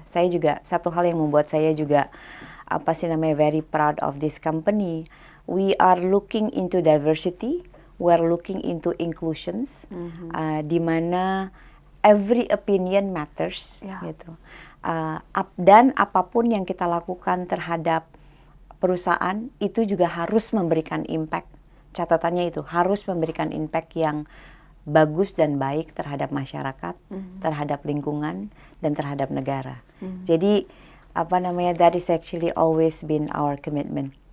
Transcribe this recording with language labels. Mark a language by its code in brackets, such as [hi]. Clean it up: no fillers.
[id] Saya juga satu hal yang membuat saya juga [en] very proud of this company. We are looking into diversity, we are looking into inclusions, [id] di mana [en] every opinion matters gitu. [id] Dan apapun yang kita lakukan terhadap perusahaan itu juga harus memberikan impact. Catatannya itu harus memberikan impact yang bagus dan baik terhadap masyarakat, terhadap lingkungan, dan terhadap negara. Jadi [en] that is actually always been our commitment.